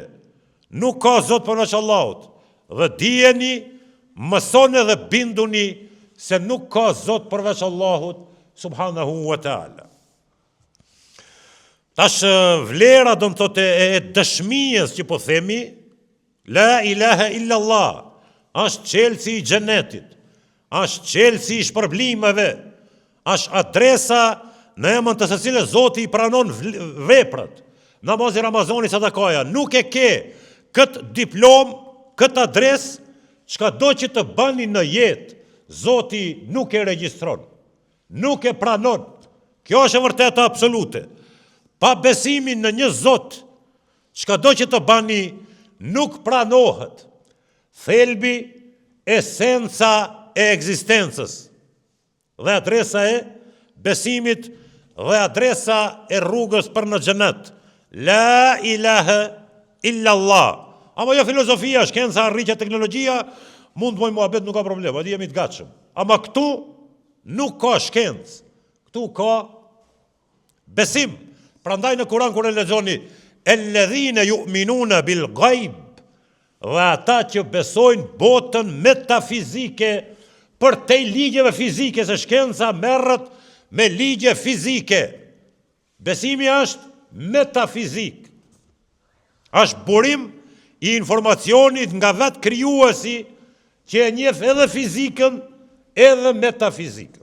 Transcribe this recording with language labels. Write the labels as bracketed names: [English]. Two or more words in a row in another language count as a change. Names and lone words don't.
[Albanian] Nuk ka Zot përveç Allahut. Dhe dijeni, mësoni dhe binduni se nuk ka Zot përveç Allahut [Arabic] سبحانه وتعالى. [Albanian] Tash vlera do të thotë e dëshmijës që po themi, [Arabic] لا إله إلا الله, [Albanian] është çelësi i xhenetit, është çelësi i shpërblimeve, është adresa në emën të së cilës Zoti i pranon veprat. Namazi, Ramazani, sadakaja, nuk e ke këtë diplom, këtë adresë, çka do që të bani në jetë, Zoti nuk e regjistron, nuk e pranon. Kjo është e vërteta absolute. Pa besimin në një Zot, çka do që të bani, nuk pranohet. Thelbi, esenca e ekzistencës dhe adresa e besimit dhe adresa e rrugës për në xhenet. [Arabic] لا إله إلا الله. [Albanian] Ama jo filozofia, shkenca, arritja, teknologjia, mund të bëjmë muhabet, nuk ka problem, aty jemi të gatshëm. Ama këtu nuk ka shkencë, këtu ka besim. Prandaj në Kur'an kur e lexoni, [Arabic] الذين يؤمنون بالغيب, [Albanian] dhe ata që besojnë botën metafizike për te ligjeve fizike, se shkenca merret me ligje fizike. Besimi është metafizik. Është burim i informacionit nga vetë krijuesi që e njeh edhe fizikën edhe metafizikën.